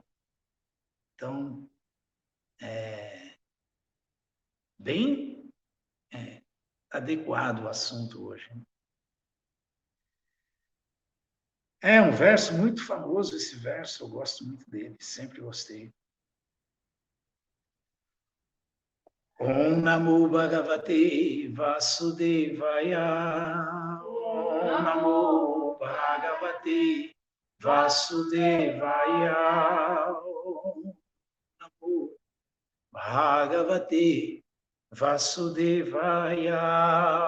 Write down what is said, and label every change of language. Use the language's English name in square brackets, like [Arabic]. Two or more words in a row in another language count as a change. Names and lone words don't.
[Portuguese] Então, bem adequado o assunto hoje. É um verso muito famoso, esse verso, eu gosto muito dele, sempre gostei. [Sanskrit] ॐ नमो भगवते वासुदेवाय. ॐ नमो भगवते वासुदेवाय. ॐ नमो भगवते वासुदेवाय.